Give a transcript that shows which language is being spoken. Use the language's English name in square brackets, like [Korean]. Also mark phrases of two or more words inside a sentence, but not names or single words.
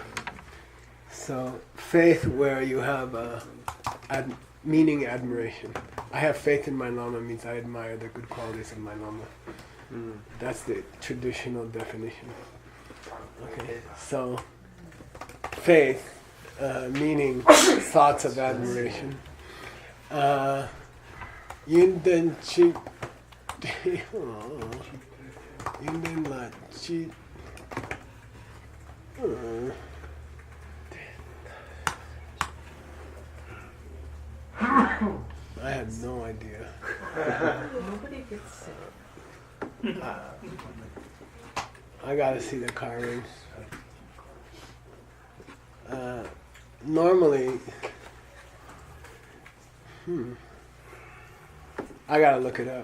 [English] So, faith where you have meaning admiration. I have faith in my Lama means I admire the good qualities of my Lama. That's the traditional definition. Okay, so faith, meaning thoughts of admiration. [Tibetan] ཡོན་ཏན་ཅི། ཡོན་ཏན་ལ་ཅི. [English] I have no idea. Nobody gets sick. I gotta see the carvings. Normally, I gotta look it up.